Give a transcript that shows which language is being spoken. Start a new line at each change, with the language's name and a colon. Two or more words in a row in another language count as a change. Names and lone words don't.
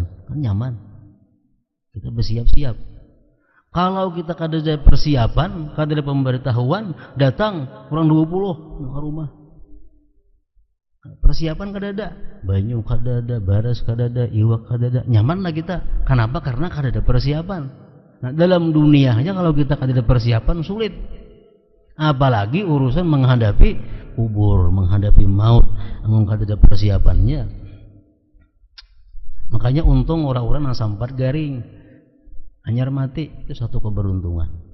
Indonesian: Kan nyaman. Kita bersiap-siap. Kalau kita kada ada persiapan, kada ada pemberitahuan, datang kurang 20 ke rumah.
Banjar: Persiapan kada ada, banyu kada ada, baras kada ada, iwak kada ada, nyaman lah kita.
Indonesian: Kenapa? Karena kada ada persiapan. Nah, dalam dunia aja kalau kita kada ada persiapan sulit. Apalagi urusan menghadapi kubur, menghadapi maut, namun kada ada persiapannya. Makanya untung orang-orang yang sempat garing anyar mati itu satu keberuntungan.